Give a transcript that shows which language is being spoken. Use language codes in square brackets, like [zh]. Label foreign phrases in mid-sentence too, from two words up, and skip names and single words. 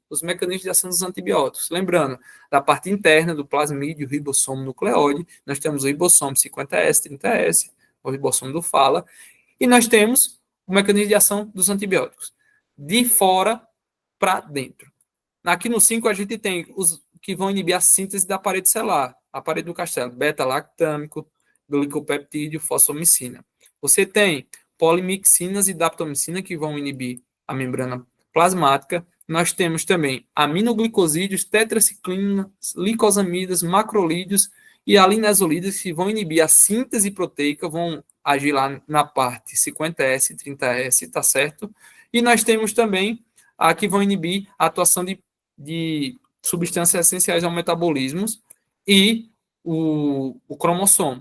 [pt] Os mecanismos de ação dos antibióticos. Lembrando, da parte interna do plasmídio, ribossomo nucleoide, nós temos o ribossomo 50S, 30S, o ribossomo do Fala, e nós temos o mecanismo de ação dos antibióticos, de fora para dentro. Aqui no 5 a gente tem os que vão inibir a síntese da parede celular, a parede do castelo, beta-lactâmico, glicopeptídeo, fosfomicina. Você tem polimixinas e daptomicina que vão inibir a membrana plasmática. Nós temos também aminoglicosídeos, tetraciclinas, licosamidas, macrolídeos e alinesolidas que vão inibir a síntese proteica, vão agir lá na parte 50S, 30S, tá certo? E nós temos também a que vão inibir a atuação de substâncias essenciais ao metabolismo e o cromossomo.